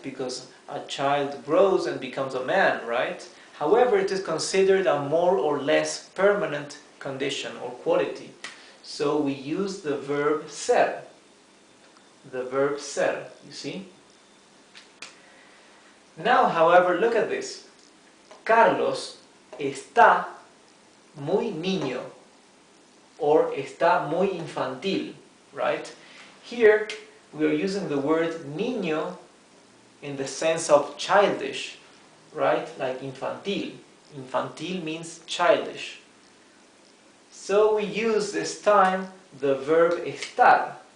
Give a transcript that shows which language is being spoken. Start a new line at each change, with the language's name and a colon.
English: Because a child grows and becomes a man, right? However, it is considered a more or less permanent condition or quality. So we use the verb ser. The verb ser, you see? Now, however, look at this.
Spanish: Carlos está muy niño or está muy infantil, right?
English: Here we are using the word niño in the sense of childish, right? Like infantil. Infantil means childish. So we use this time the verb estar.